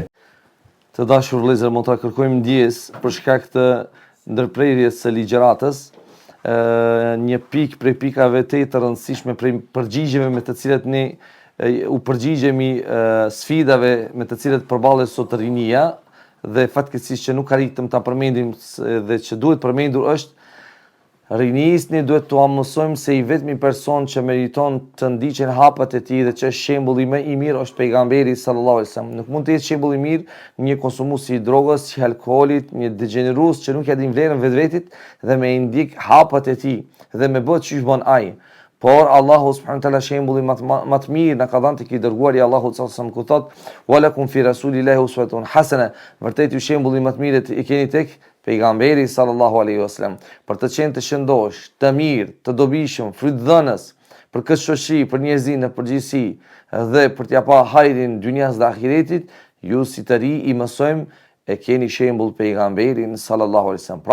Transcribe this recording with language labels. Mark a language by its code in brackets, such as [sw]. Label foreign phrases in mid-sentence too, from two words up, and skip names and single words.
[sq] Të dashur vëllezër, mund ta kërkojmë ndjes për shkak të ndërprerjes së ligjëratës, një pikë prej pikave të rëndësishme prej përgjigjeve me të cilat ne u përgjigjemi sfidave me të cilat përballet sot rinia, dhe fatkeqësisht që nuk arritëm ta përmendim dhe që duhet përmendur është rinisni duhet t'u mësojmë se i vetmi person që meriton të ndiqen hapat e tij dhe që është shembulli më i mirë është pejgamberi [ar] صلى الله عليه وسلم. [sq] Nuk mund të jetë shembull i mirë një konsumues i drogës, i alkoolit, një degenerues që nuk e din vlerën vetvetit dhe me i ndik hapat e tij dhe me bëhet çish bën ai. Por Allahu [ar] سبحانه وتعالى [sq] shembulli më të mirë na ka dhënë tek i dërguari Allahu [ar] صلى الله عليه وسلم [sq] ku thot: [ar] "ولكم في رسول الله أسوة حسنة." [sq] Vërtet ju shembulli më të mirë i keni tek pejgamberi [ar] صلى الله عليه وسلم [sq] për të qenë të shëndosh, të mirë, të dobishëm, frytdhënës për këtë shoqëri, për njerëzin në përgjithësi dhe për t'ia pa hajrin dynjas dhe ahiretit, ju si të ri i mësojmë e keni shembull pejgamberin [ar] صلى الله عليه وسلم.